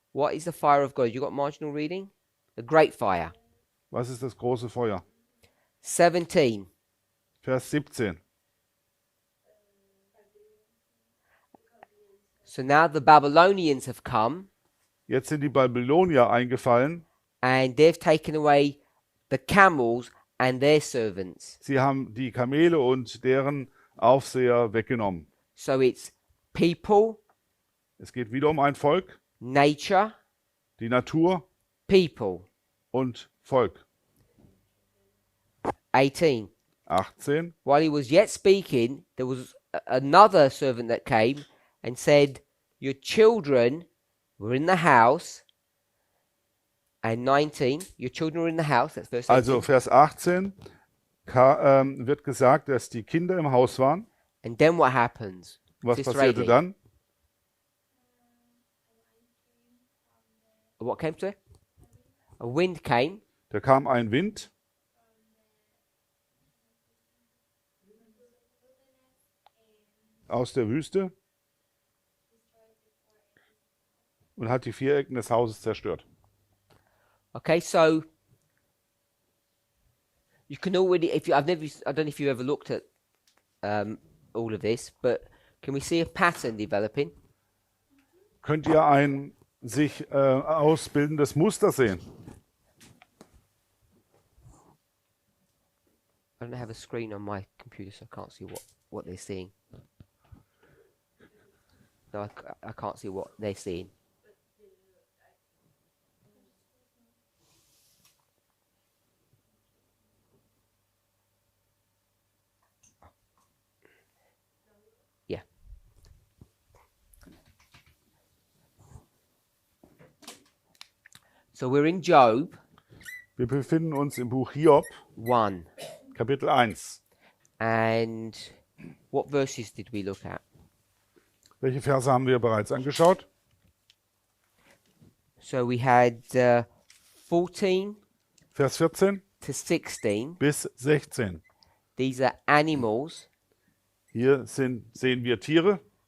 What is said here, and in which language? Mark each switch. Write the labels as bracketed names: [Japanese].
[English] What is the fire of God? You got marginal reading? The great fire. [German] Was ist das große Feuer? [English] 17. [German] Vers 17. [English] So now the Babylonians have come [German] Jetzt sind die Babylonier eingefallen. [English] and they've taken away the camels and their servants. [German] Sie haben die Kamele und deren Aufseher weggenommen. [English] So it's people, [German] Es geht wieder um ein Volk, [English] nature, [German] die Natur [English] people. [German] und Volk. [English] 18. [German] 18. [English] While he was yet speaking, there was another servant that came and said, your children were in the house. And 19, your children were in the house. That's verse 18. [German] Also Vers 18 wird gesagt, dass die Kinder im Haus waren. [English] And then what happens? [German] Was [English] Sister [German] passierte [English] Ailey, [German] dann? [English] What came to it? A wind came [German] Da kam ein Wind aus der Wüste und hat die vier Ecken des Hauses zerstört. [English] Okay, so you can already, if you, I don't know if you ever looked at all of this, but can we see a pattern developing? [German] Könnt ihr ein sich ausbildendes Muster sehen? [English] I don't have a screen on my computer, so I can't see what they're seeing. No, I can't see what they're seeing. Yeah. So we're in Job [German] Wir befinden uns im Buch Hiob, [English] 1. [German] Kapitel 1. [English] And what verses did we look at? [German] Welche Verse haben wir bereits angeschaut? [English] So we had 14 [German] Vers 14 [English] to 16. [German] bis 16. [English] These are animals [German] Hier sehen wir Tiere